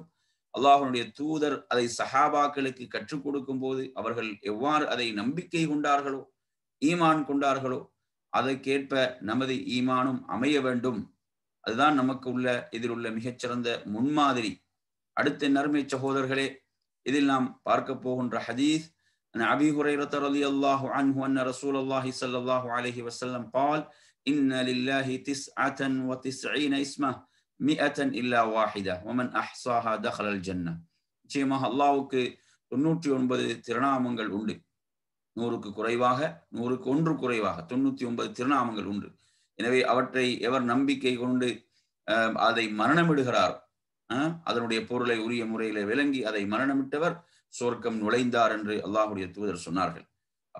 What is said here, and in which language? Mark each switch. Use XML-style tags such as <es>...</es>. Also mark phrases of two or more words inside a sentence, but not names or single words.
<ta>அல்லாஹ்வுடைய தூதர் அதை சஹாபாக்களுக்கு கற்றுக் கொடுக்கும் போது அவர்கள் எவ்வாறு அதை நம்பிக்கை கொண்டார்களோ, ஈமான் கொண்டார்களோ, அதற்கேற்ப நமது ஈமானும் அமைய வேண்டும். அதுதான் நமக்கு உள்ள இதில் உள்ள மிகச்சிறந்த முன்மாதிரி. அடுத்த நறுமை சகோதரர்களே, இதில் நாம் பார்க்க போகின்ற ஹதீஸ்,</ta> <ar>أبي هريرة رضي الله عنه أن رسول الله صلى الله عليه وسلم قال إن لله 99 اسما 100 إلا واحدة ومن أحصاها دخل الجنة.</ar> <ta>நிச்சயமாக அல்லாஹ்வுக்கு 99 திருநாமங்கள் உண்டு. 100க்கு குறைவாக, 100க்கு 1 குறைவாக 99 திருநாமங்கள் உண்டு. எனவே அவற்றை எவர் நம்பிக்கை கொண்டு அதை மரணமிடுகிறார், அதனுடைய பொருளை உரிய முறையிலே விளங்கி அதை மரணமிட்டவர் சொர்க்கம் நுழைந்தார் என்று அல்லாஹ்வுடைய தூதர் சொன்னார்கள்.</ta>